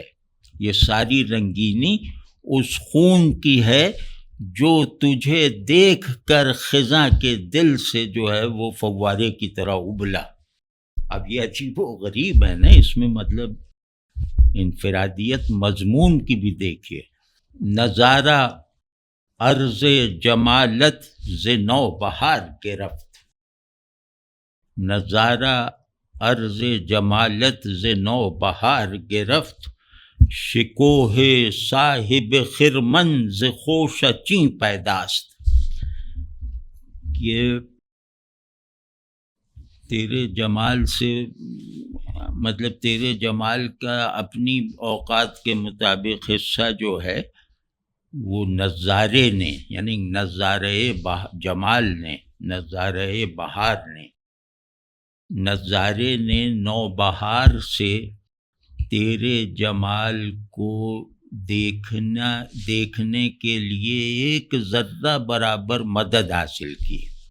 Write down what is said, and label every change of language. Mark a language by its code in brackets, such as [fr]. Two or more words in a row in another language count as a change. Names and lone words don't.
[ur] یہ ساری رنگینی اس خون کی ہے جو تجھے دیکھ کر خزاں کے دل سے جو ہے وہ فوارے کی طرح ابلا. اب یہ عجیب و غریب ہے نا، اس میں مطلب انفرادیت مضمون کی بھی دیکھیے. [fa] نظارہ عرض جمالت ز نو بہار گرفت، نظارہ عرض جمالت ز نو بہار گرفت، شکوہ صاحب خرمن ز خوش چیں پیداست. [ur] یہ تیرے جمال سے مطلب تیرے جمال کا اپنی اوقات کے مطابق حصہ جو ہے وہ نظارے نے، یعنی نظارے جمال نے، نظارے بہار نے، نظارے نے نو بہار سے تیرے جمال کو دیکھنے کے لیے ایک ذرہ برابر مدد حاصل کی.